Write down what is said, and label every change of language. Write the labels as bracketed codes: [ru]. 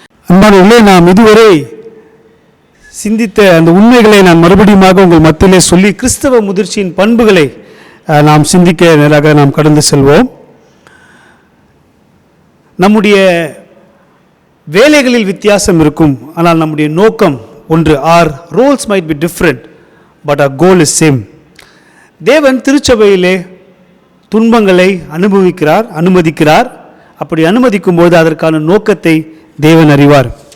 [ta] அன்பானவர்களே, நாம் இதுவரை சிந்தித்த அந்த உண்மைகளை நான் மறுபடியும் உங்கள் மத்தியிலே சொல்லி கிறிஸ்தவ முதிர்ச்சியின் பண்புகளை நாம் சிந்திக்க நேராக நாம் கடந்து செல்வோம். நம்முடைய வேலைகளில் வித்தியாசம் இருக்கும், ஆனால் நம்முடைய நோக்கம் ஒன்று. [en] our roles might be different but our goal is same. [ta] தேவன் திருச்சபையிலே துன்பங்களை அனுமதிக்கிறார். அப்படி அனுமதிக்கும் போது அதற்கான நோக்கத்தை தேவன் அறிவார்.